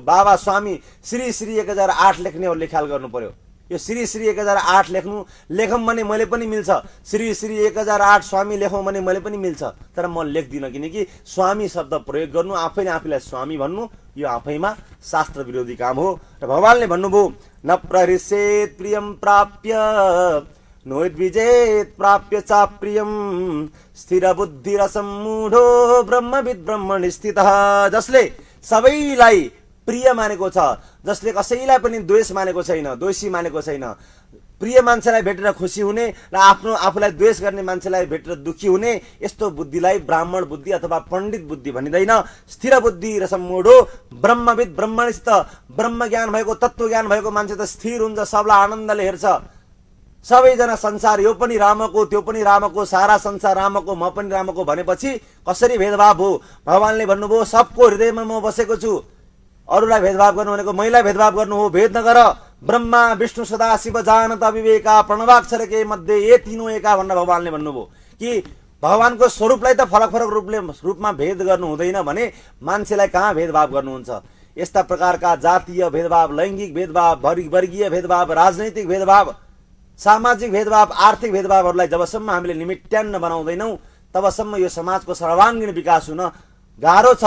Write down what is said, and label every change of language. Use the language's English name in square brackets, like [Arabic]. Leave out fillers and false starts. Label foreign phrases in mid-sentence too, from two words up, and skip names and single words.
[Nepali] बाबा स्वामी श्री 1008 लेख्नेहरूले ख्याल गर्नु पर्यो। यो श्री 1008 लेखौँ भने मैले पनि मिल्छ, श्री 1008 स्वामी लेखौँ भने मैले पनि मिल्छ, तर म लेख्दिनँ। किनकि स्वामी शब्द प्रयोग गर्नु, आफैले आफैलाई स्वामी भन्नु, यो आफैमा शास्त्र विरोधी काम हो। र भगवानले भन्नुभयो [Sanskrit] न प्रहृष्येत् प्रियं प्राप्य नोद्विजेत् प्राप्य चाप्रियं स्थिर बुद्धि रसम्मूढो ब्रह्मविद् ब्रह्मणि स्थितः। जसले सबैलाई प्रिय मानेको छ, जसले कसैलाई पनि द्वेष मानेको छैन, द्वेषी मानेको छैन, प्रिय मान्छेलाई भेटेर खुसी हुने र आफूलाई द्वेष गर्ने मान्छेलाई भेटेर दुखी हुने, यस्तो बुद्धिलाई ब्राह्मण बुद्धि अथवा पण्डित बुद्धि भनिँदैन। स्थिर बुद्धि रसम्मूढो ब्रह्मविद् ब्रह्मणि स्थितः। [Nepali] ब्रह्म ज्ञान भएको, तत्व ज्ञान भएको मान्छे त स्थिर हुन्छ, सबलाई आनन्दले हेर्छ। सबैजना संसार यो पनि रामको, त्यो पनि रामको, सारा संसार रामको, म पनि रामको भनेपछि कसरी भेदभाव हो? भगवानले भन्नुभयो सबको हृदयमा म बसेको छु। अरूलाई भेदभाव गर्नु भनेको मैलाई भेदभाव गर्नु हो। भेद नगर। [Hindi] ब्रह्मा विष्णु सदा शिव जानत विवेका प्रणवाक्षर के मध्ये ये तीनों एका [Nepali] भनेर भगवानले भन्नुभयो कि भगवानको स्वरूपलाई त फरक फरक रूपमा भेद गर्नु हुँदैन भने मान्छेलाई कहाँ भेदभाव गर्नुहुन्छ? यस्ता प्रकारका जातीय भेदभाव, लैङ्गिक भेदभाव, वर्गीय भेदभाव, राजनैतिक भेदभाव, सामाजिक भेदभाव, आर्थिक भेदभावहरूलाई जबसम्म हामीले निमित्यान्न बनाउँदैनौँ तबसम्म यो समाजको सर्वाङ्गीण विकास हुन गाह्रो छ।